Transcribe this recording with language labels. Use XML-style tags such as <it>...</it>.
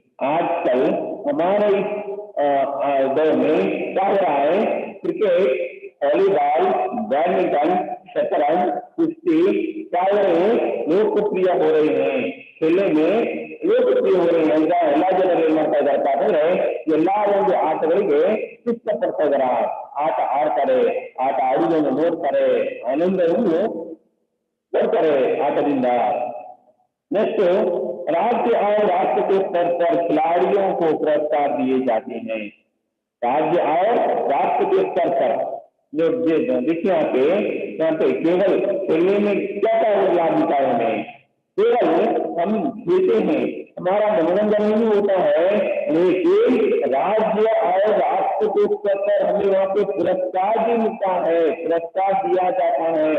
<hi>आजकल हमारे इस दौर में क्या हो रहा है, क्रिकेट, वॉलीबॉल, बैडमिंटन, शतरंज, कुश्ती क्या हो रहे हैं, लोकप्रिय हो रहे हैं. खेलने में लोकप्रिय हो रहे हैं.</hi> <kn>ಎಲ್ಲ ಜನರು ಏನ್ ಮಾಡ್ತಾ ಇದ್ದಾರೆ ಎಲ್ಲಾ ಒಂದು ಆಟಗಳಿಗೆ ಇಷ್ಟಪಡ್ತಾ ಆಟ ಆಡ್ತಾರೆ, ಆಟ ಆಡುವುದನ್ನು ನೋಡ್ತಾರೆ, ಆನಂದವನ್ನು ನೋಡ್ತಾರೆ आटದಿಂದ।</kn> <hi>नेक्स्ट, राज्य और राष्ट्र के स्तर पर खिलाड़ियों को पुरस्कार दिए जाते हैं। राज्य और राष्ट्र के स्तर पर जो देखिए यहाँ पे केवल खेलने में क्या क्या लाभ मिलता है हमें, केवल हम खेलते हैं, हमारा मनोरंजन नहीं होता है, लेकिन राज्य और राष्ट्र के स्तर पर हमें वहाँ पे पुरस्कार भी मिलता है, पुरस्कार दिया जाता है।</hi>